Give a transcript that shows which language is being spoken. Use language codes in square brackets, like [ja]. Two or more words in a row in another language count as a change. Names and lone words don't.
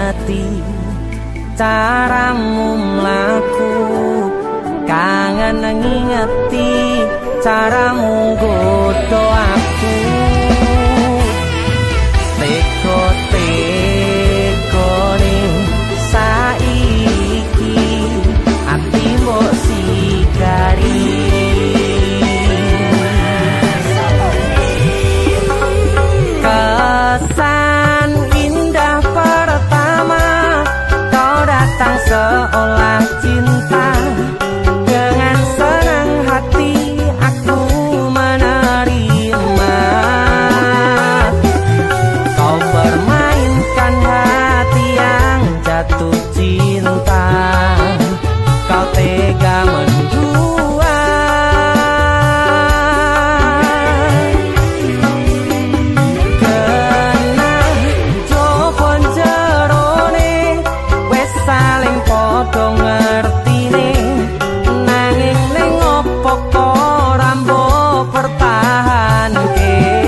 [jv] ngerti caramu mlaku, kangen ngingeti caramu nggodha aku. Teko-tekone saiki ati mbok sigari. [id] Kesan indah pertama kau datang seolah cinta, dengan senang hati aku menerima. Kau permainkan hati yang jatuh cinta, kau tega mendua. [jv] Kena jopon jerone wes saling podo ngertine, nanging ning opo kok rambo pertahanke.